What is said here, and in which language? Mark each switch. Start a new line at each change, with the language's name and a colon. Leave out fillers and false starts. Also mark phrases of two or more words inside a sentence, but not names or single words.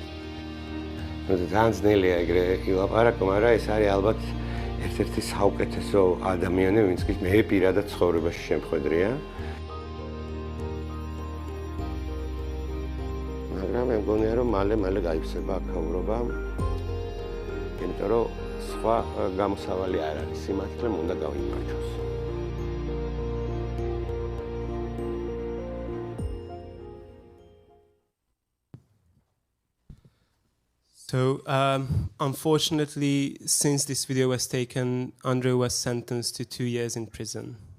Georgian: ძალიან ძნელია ეგრე ილაპარაკო, მაგრამ ეს არის ალბათ ერთ-ერთი საუკეთესო ადამიანი, ვინც კი მე პირადად ცხოვრებაში შემხედრია. მაგრამ მე მგონია, რომ მალე გაიფსება აქაურობა. იმიტომ რომ სხვა გამოსავალი არ არის, სიმართლე უნდა გავიმარჯვოს.
English: So, unfortunately, since this video was taken, Andrew was sentenced to 2 years in prison.